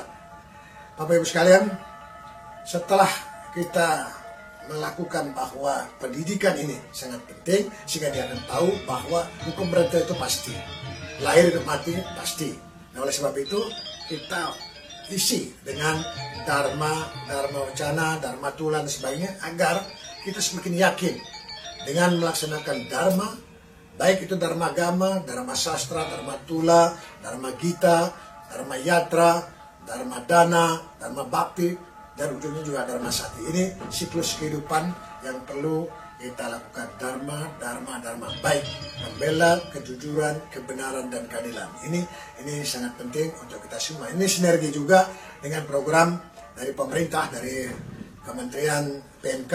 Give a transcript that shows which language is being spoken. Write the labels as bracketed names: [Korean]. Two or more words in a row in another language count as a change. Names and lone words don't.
[Indonesian] Bapak Ibu sekalian, setelah kita melakukan bahwa pendidikan ini sangat penting sehingga dia akan tahu bahwa hukum pemerintah itu pasti, lahir dan mati pasti. Nah, oleh sebab itu kita isi dengan dharma, dharma wacana, dharma tulan dan sebagainya agar kita semakin yakin dengan melaksanakan dharma, baik itu dharma agama, dharma sastra, dharma tula, dharma gita, dharma yatra, dharma dana, dharma bakti, dan ujungnya juga dharma sati. Ini siklus kehidupan yang perlu kita lakukan. Dharma, dharma, dharma, baik membela kejujuran, kebenaran, dan keadilan. Ini sangat penting untuk kita semua. Ini sinergi juga dengan program dari pemerintah, dari Kementerian PMK.